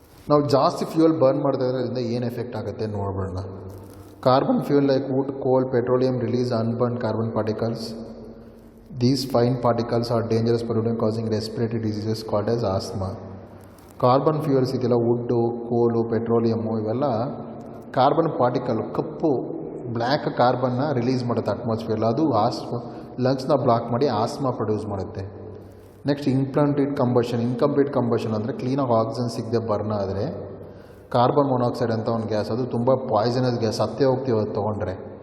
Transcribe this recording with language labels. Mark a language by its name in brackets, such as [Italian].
[Kannada] ನಾವು ಜಾಸ್ತಿ fuel burn ಮಾಡ್ತಾ ಇದ್ರೆ ಅದರಿಂದ ಏನು ಎಫೆಕ್ಟ್ ಆಗುತ್ತೆ ನೋಡ್ಬೋಣ. [English] Carbon fuel like wood, coal, petroleum release unburn carbon particles. These fine particles are dangerous pollutant causing respiratory diseases called as asthma. [Kannada] Carbon fuels ಇದೆಲ್ಲ ವುಡ್ಡು, ಕೋಲು, ಪೆಟ್ರೋಲಿಯಮ್ಮು ಇವೆಲ್ಲ ಕಾರ್ಬನ್ ಪಾರ್ಟಿಕಲ್, ಕಪ್ಪು ಬ್ಲ್ಯಾಕ್ ಕಾರ್ಬನ್ನ ರಿಲೀಸ್ ಮಾಡುತ್ತೆ ಅಟ್ಮಾಸ್ಫಿಯರ್ಲಿ. ಅದು ಲಂಗ್ಸ್ನ ಬ್ಲಾಕ್ ಮಾಡಿ ಆಸ್ಮಾ ಪ್ರೊಡ್ಯೂಸ್ ಮಾಡುತ್ತೆ. Next incomplete combustion ಅಂದರೆ ಕ್ಲೀನಾಗಿ ಆಕ್ಸಿಜನ್ ಸಿಗದೆ ಬರ್ನ್ ಆದರೆ ಕಾರ್ಬನ್ ಮೊನಾಕ್ಸೈಡ್ ಅಂತ ಒಂದು ಗ್ಯಾಸ್, ಅದು ತುಂಬ ಪಾಯ್ಸನಸ್ ಗ್ಯಾಸ್, ಸತ್ತೇ ಹೋಗ್ತೀವಿ ಅದು ತೊಗೊಂಡ್ರೆ.